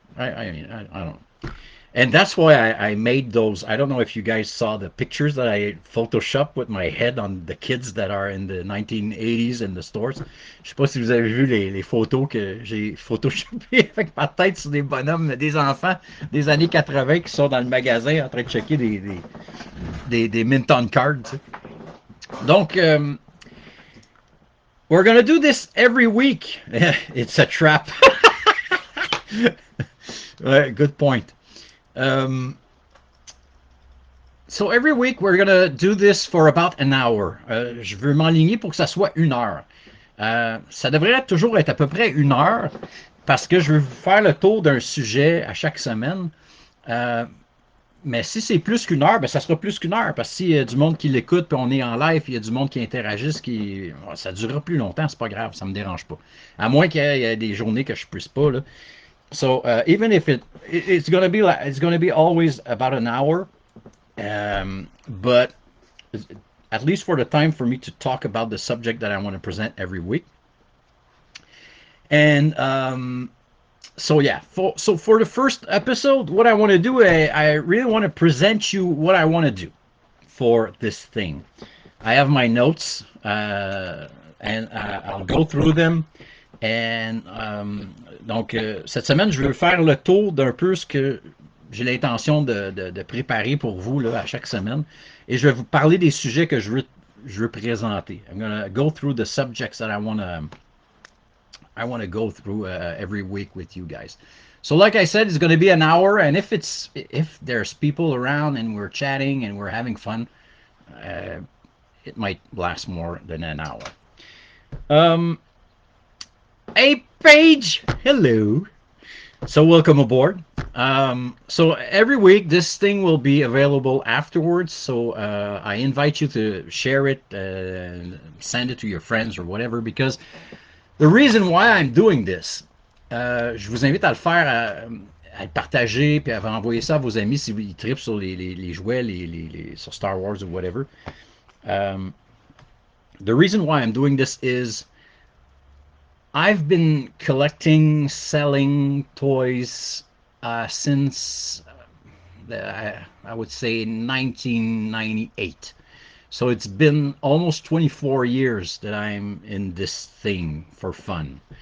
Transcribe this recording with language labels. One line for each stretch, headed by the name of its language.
English: I mean, I don't know. And that's why I made those. I don't know if you guys saw the pictures that I photoshopped with my head on the kids that are in the 1980s in the stores.
French: Je sais pas si vous avez vu les photos que j'ai photoshopées avec ma tête sur des bonhommes, des enfants des années 80 qui sont dans le magasin en train de checker des Minton cards. Tu sais.
English: Donc, we're going to do this every week. It's a trap. Good point. So every week we're going to do this for about an hour.
French: Je veux m'enligner pour que ça soit 1 heure. Ça devrait toujours être à peu près 1 heure parce que je veux vous faire le tour d'un sujet à chaque semaine. Mais si c'est plus qu'1 heure, ben ça sera plus qu'1 heure. Parce que s'il y a du monde qui l'écoute, puis on est en live, il y a du monde qui interagisse, ça durera plus longtemps, c'est pas grave, ça me dérange pas. À moins qu'il y ait des journées que je puisse pas, là.
English: So even if it's gonna be always about an hour, but at least for the time for me to talk about the subject that I want to present every week. And so yeah, for the first episode, what I want to do, I really want to present you what I want to do for this thing. I have my notes, and I'll go through them.
French: And, donc, cette semaine, je veux faire le tour d'un peu ce que j'ai l'intention de préparer pour vous là, à chaque semaine. Et je vais vous parler des sujets que je veux présenter.
English: I'm going to go through the subjects that I want to go through every week with you guys. So, like I said, it's going to be an hour, and if there's people around and we're chatting and we're having fun, uh, it might last more than an hour. Um, hey, Paige, hello. So, welcome aboard. So every week this thing will be available afterwards. So I invite you to share it, send it to your friends or whatever. Because the reason why I'm doing this,
French: je vous invite à le faire, à le partager, puis à envoyer ça à vos amis si ils trippent sur les jouets, sur Star Wars
English: or whatever. Um, the reason why I'm doing this is I've been collecting, selling toys since I would say 1998. So it's been almost 24 years that I'm in this thing for fun.